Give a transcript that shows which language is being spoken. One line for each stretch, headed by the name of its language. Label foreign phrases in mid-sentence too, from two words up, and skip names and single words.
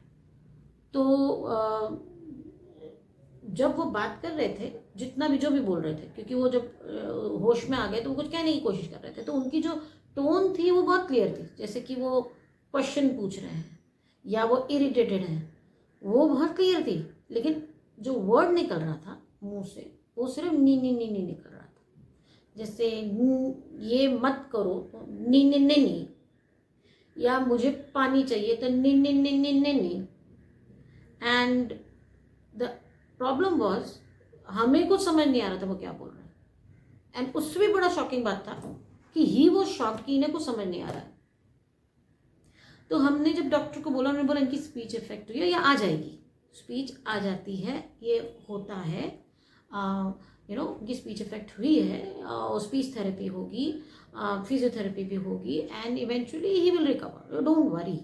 Hindi: तो जब वो बात कर रहे थे, जितना भी जो भी बोल रहे थे, क्योंकि वो जब होश में आ गए तो वो कुछ कहने की कोशिश कर रहे थे, तो उनकी जो टोन थी वो बहुत क्लियर थी, जैसे कि वो क्वेश्चन पूछ रहे हैं या वो इरिटेटेड हैं, वो बहुत क्लियर थी। लेकिन जो वर्ड निकल रहा था मुंह से वो सिर्फ नी नी नी नी निकल रहा था। जैसे ये मत करो तो नी नी नी नी, या मुझे पानी चाहिए तो नी नी नी नी नी नी।
English: and the problem was
Hindi: हमें कुछ समझ नहीं आ रहा था वो क्या बोल रहे हैं। एंड उससे भी बड़ा शॉकिंग बात था कि ही वो शॉक कि इन्हें कुछ समझ नहीं आ रहा है। तो हमने जब डॉक्टर को बोला, उन्होंने बोला इनकी
English: speech effect
Hindi: हुई है या आ जाएगी, स्पीच आ जाती है, ये होता है, उनकी
English: speech effect
Hindi: हुई है और
English: speech therapy
Hindi: होगी, फिजियोथेरेपी भी होगी
English: and eventually he will recover, don't worry.